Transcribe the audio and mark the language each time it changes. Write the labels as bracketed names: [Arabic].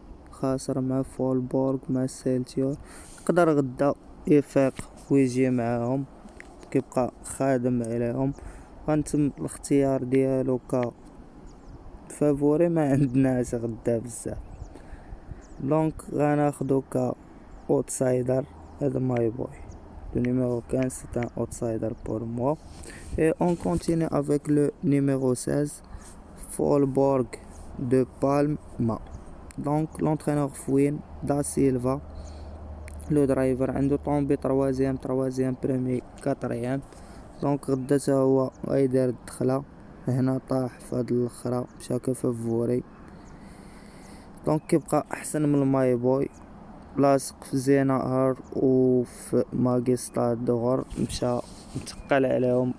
[Arabic] خاسر مع فولبورغ مع سيلتيور. يقدر غدا يفيق ويجي معاهم، كيبقى خادم عليهم. غنتم الاختيار ديالو ك فافوري ما عندناش غدا بزاف. دونك غناخدو ك اوتسايدر هذا ماي بوي. [French] Le numéro 15 c'est un outsider pour moi. Et on continue avec le numéro 16 Folborg de Palma. Donc l'entraîneur Fouin da Silva, le driver [Arabic] عنده طومبي [French] 3e premier 4e. [Arabic] دونك غدا تا هو غيدير الدخله هنا، طاح في هاد الاخرى مشى كفافوري. دونك كيبقى احسن من الماي بوي، لاصق في زينهار وفي ماغيستاد دغور، مشى متقل عليهم.